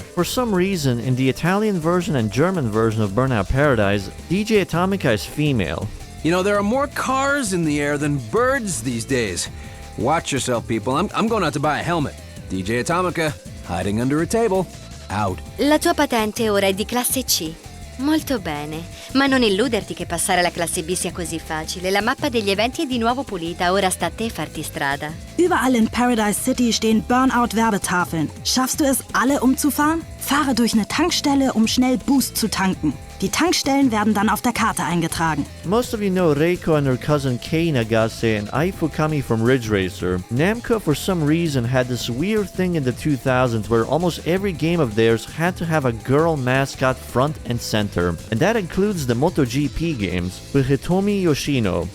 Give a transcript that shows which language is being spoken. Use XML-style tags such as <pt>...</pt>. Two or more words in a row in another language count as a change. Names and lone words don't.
<en>For some reason, in the Italian version and German version of Burnout Paradise, DJ Atomica is female. You know, there are more cars in the air than birds these days. Watch yourself, people. I'm going out to buy a helmet. DJ Atomica, hiding under a table. Out.</en> <it>La tua patente ora è di classe C. Molto bene. Ma non illuderti che passare alla classe B sia così facile. La mappa degli eventi è di nuovo pulita. Ora sta a te farti strada.</it> <de>Überall in Paradise City stehen Burnout-Werbetafeln. Schaffst du es, alle umzufahren? Fahre durch eine Tankstelle, um schnell Boost zu tanken. Die Tankstellen werden dann auf der Karte eingetragen.</de> <en>Most of you know Reiko and her cousin Kei Nagase and Ai Fukami from Ridge Racer. Namco for some reason had this weird thing in the 2000s where almost every game of theirs had to have a girl mascot front and center. And that includes the MotoGP games, with Hitomi Yoshino.</en>